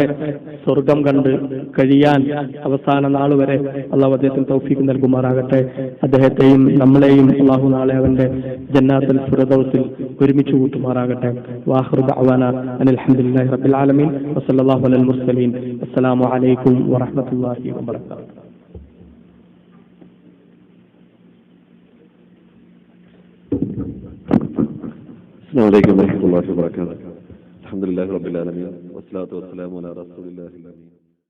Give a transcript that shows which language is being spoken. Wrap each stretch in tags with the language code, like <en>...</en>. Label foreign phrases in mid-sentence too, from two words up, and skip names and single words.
<ml>സ്വർഗം കണ്ട് കഴിയാൻ അവസാന നാൾ വരെ അള്ളാഹു അദ്ദേഹത്തിന് തൗഫീഖ് നൽകുമാറാകട്ടെ. അദ്ദേഹത്തെയും നമ്മളെയും അള്ളാഹു നാളെ അവന്റെ ജന്നാത്തുൽ ഫിർദൗസിൽ ഒരുമിച്ച് കൂട്ടുമാറാകട്ടെ.</ml> <ar>وآخر دعوانا أن الحمد لله رب العالمين وصلى الله على المرسلين. السلام عليكم ورحمة الله وبركاته. السلام عليكم ورحمة الله وبركاته. الحمد لله رب العالمين والصلاة والسلام على رسول الله الأمين.</ar>